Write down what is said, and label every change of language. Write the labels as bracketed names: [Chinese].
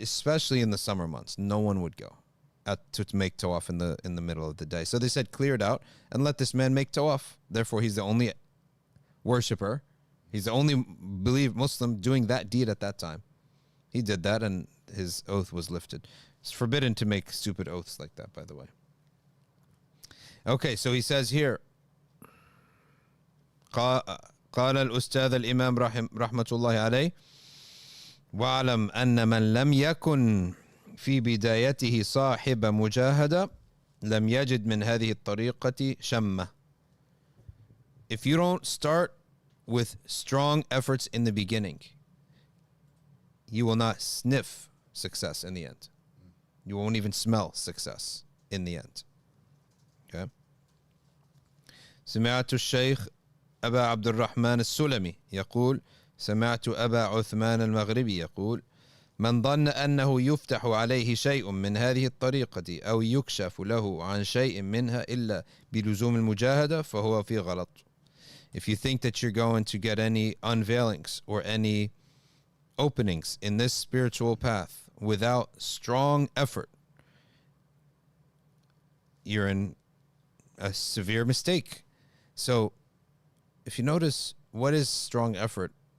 [English] Especially in the summer months, no one would go to make tawaf in the middle of the day. So they said, clear it out and let this man make tawaf. Therefore, he's the only worshipper. He's the only Muslim doing that deed at that time. He did that and his oath was lifted. It's forbidden to make stupid oaths like that, by the way. Okay, so he says here, [Arabic] قال الأستاذ الإمام رحمة الله عليه واعلم أن من لم يكن في بدايته صاحب مجاهدة لم يجد من هذه الطريقة شمة. [English] If you don't start with strong efforts in the beginning, you will not sniff success in the end. You won't even smell success in the end. Okay. [Arabic] سمعت الشيخ أبا عبد الرحمن السلمي يقول سمعت أبا عثمان المغربي يقول من ظن أنه يفتح عليه شيء من هذه الطريقة أو يكشف له عن شيء منها إلا بلزوم المجاهدة فهو في غلط. [English] If you think that you're going to get any unveilings or any openings in this spiritual path without strong effort, you're in a severe mistake. So if you notice, what is strong effort?